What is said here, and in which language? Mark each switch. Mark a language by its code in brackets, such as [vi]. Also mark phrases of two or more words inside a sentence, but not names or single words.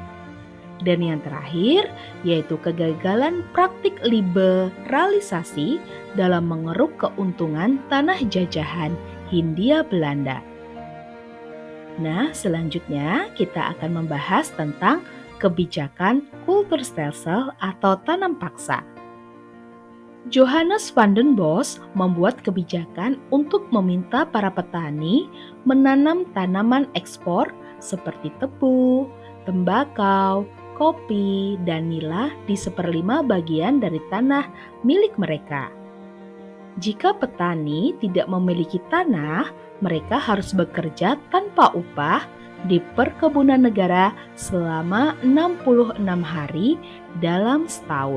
[id] Dan yang terakhir yaitu kegagalan praktik liberalisasi dalam mengeruk keuntungan tanah jajahan Hindia Belanda. Nah, selanjutnya kita akan membahas tentang kebijakan Kulturstelsel atau tanam paksa. Johannes van den Bos membuat kebijakan untuk meminta para petani menanam tanaman ekspor seperti tebu, tembakau, kopi, dan nila di 1/5 bagian dari tanah milik mereka. Jika petani tidak memiliki tanah, mereka harus bekerja tanpa upah di perkebunan negara selama 66 hari dalam setahun.